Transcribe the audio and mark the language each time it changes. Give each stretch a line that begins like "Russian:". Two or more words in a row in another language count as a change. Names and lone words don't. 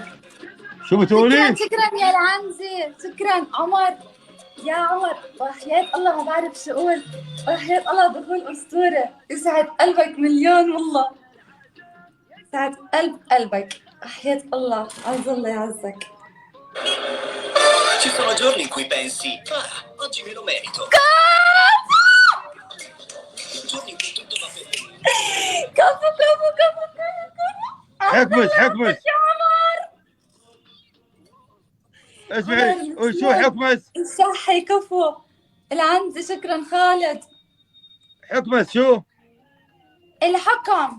Arabic: شو بتقولي؟ شكرا يا العنزي، شكرا عمر. يا عمر وحياة الله ما بعرف شو اقول، وحياة الله دخول أسطورة. يسعد قلبك مليون والله، يسعد قلبك، وحياة الله عز الله يعزك.
Italian: Ci sono giorni in cui pensi, oggi me lo merito. Giorni in cui tutto va bene.
Arabic: كفو. حكمس يا عمر اسمعي وشو حكمس؟ الشحي كفو. العنزي شكرا خالد. حكمس شو؟ الحكم.